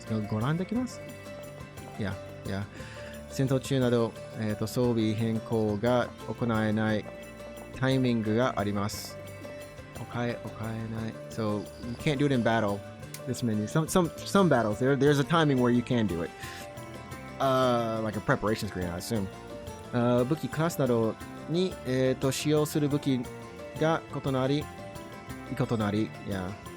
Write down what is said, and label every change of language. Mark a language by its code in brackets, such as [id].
[ja] ご覧できます。戦闘中など、装備変更が行えないタイミングがあります。行えない。 [en] So you can't do it in battle. This menu. Some battles there's a timing where you can do it. Like a preparation screen, I assume. [ja] 武器クラスなどに、使用する武器が異なり、yeah.